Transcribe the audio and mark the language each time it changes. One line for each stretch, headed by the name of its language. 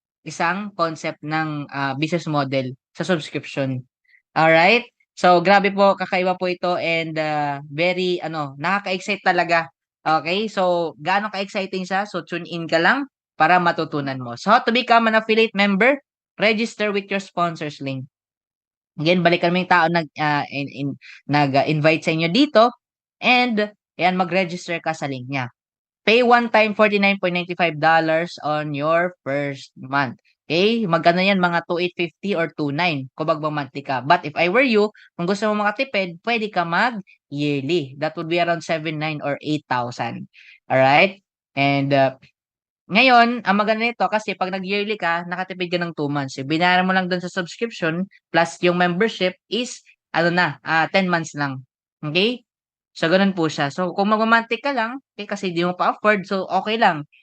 Filipino: isang concept ng business model sa subscription. Alright? So, grabe po, kakaiba po ito and very, nakaka-excite talaga. Okay? So, gaano ka-exciting siya? So, tune in ka lang para matutunan mo.
English: So, how to become an affiliate member? Register with your sponsors link.
Filipino: Again, balikan mo yung tao nag-invite sa inyo dito and ayan, mag-register ka sa link niya.
English: Pay one time $49.95 on your first month. Okay?
Filipino: Magkano yan? Mga 2,850 or 2,900 kung monthly ka.
English: But if I were you,
Filipino: kung gusto mo makatipid, pwede ka mag-yearly.
English: That would be around 7,900 or 8,000. Alright?
Filipino: And ngayon, ang maganda nito kasi 'pag nag-yearly ka, nakatipid ka ng 2 months. Eh, binayaran mo lang dun sa subscription plus yung membership is 10 months lang. Okay? So, ganun po siya. So, kung magmo-monthly ka lang, eh, kasi di mo pa afford, so okay lang.